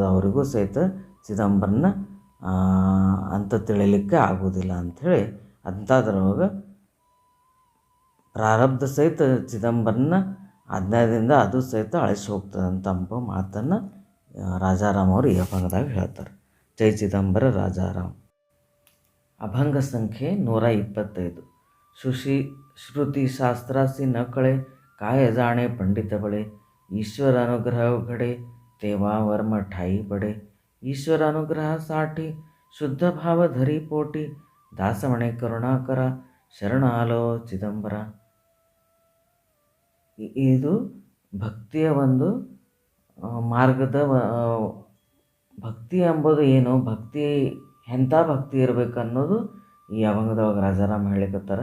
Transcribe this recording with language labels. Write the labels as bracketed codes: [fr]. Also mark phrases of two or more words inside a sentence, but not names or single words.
[kn] ಅವರಿಗೂ ಸಹಿತ ಚಿದಂಬರನ ಅಂತ ತಿಳಿಲಿಕ್ಕೆ ಆಗೋದಿಲ್ಲ ಅಂಥೇಳಿ ಅಂಥದ್ರೊಳಗೆ ಪ್ರಾರಬ್ಧ ಸಹಿತ ಚಿದಂಬರನ ಆಜ್ಞಾದಿಂದ ಅದು ಸಹಿತ ಅಳಿಸಿ ಹೋಗ್ತದೆ ಅಂತ ಎಂಬ ಮಾತನ್ನು ರಾಜಾರಾಮ್ ಅವರು ಈ ಅಭಂಗದಾಗ ಹೇಳ್ತಾರೆ. ಜೈ ಚಿದಂಬರ ರಾಜಾರಾಮ್. ಅಭಂಗ ಸಂಖ್ಯೆ 125. [mr] श्रुती शास्त्रासी नकळे काय जाणे पंडित बळे. ईश्वर अनुग्रह घडे तेव्हा वर्म ठाई पडे. ईश्वर अनुग्रहासाठी शुद्ध भाव धरी पोटी. दास म्हणे करुणाकरा शरण आलो चिदंबर. [kn] ಇದು ಭಕ್ತಿಯ ಒಂದು ಮಾರ್ಗದ ಭಕ್ತಿ ಎಂಬುದು ಏನು, ಭಕ್ತಿ ಎಂಥ ಭಕ್ತಿ ಇರಬೇಕು ಅನ್ನೋದು ಈ ಅಭಂಗದೊಳಗೆ ರಾಜಾರಾಮ್ ಹೇಳಿಕತ್ತಾರೆ.